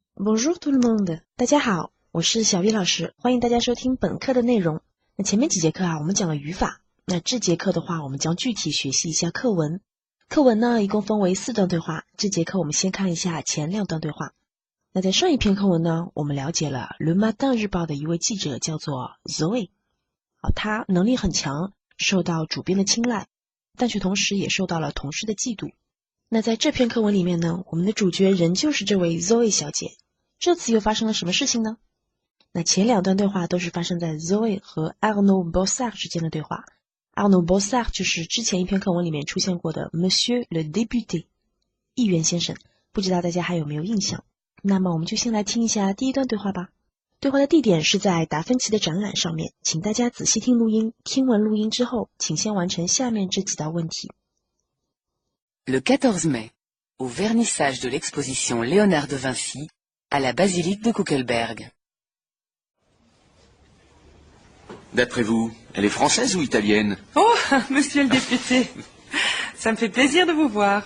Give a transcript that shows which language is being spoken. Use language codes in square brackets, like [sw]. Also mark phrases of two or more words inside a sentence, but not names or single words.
[fr] Bonjour tout le monde， [zh] 大家好，我是小 V 老师，欢迎大家收听本课的内容。那前面几节课我们讲了语法，那这节课的话，我们将具体学习一下课文。课文呢，一共分为4段对话，这节课我们先看一下前2段对话。那在上一篇课文呢，我们了解了《Le Matin》日报的一位记者叫做 Zoe，他能力很强，受到主编的青睐，但却同时也受到了同事的嫉妒。那在这篇课文里面呢，我们的主角仍旧是这位 Zoe 小姐。这次又发生了什么事情呢？那前2段对话都是发生在 Zoe 和 Arnaud Bossard 之间的对话。Arnaud Bossard 就是之前一篇课文里面出现过的 [fr] Monsieur le député [zh] 议员先生，不知道大家还有没有印象？那么我们就先来听一下第1段对话吧。对话的地点是在达芬奇的展览上面，请大家仔细听录音，听完录音之后，请先完成下面这几道问题。 [fr] Le 14 mai, au vernissage de l'exposition Léonard de Vinci, à la basilique de Kuckelberg. D'après vous, elle est française ou italienne? Oh, monsieur le député, ça me fait plaisir de vous voir.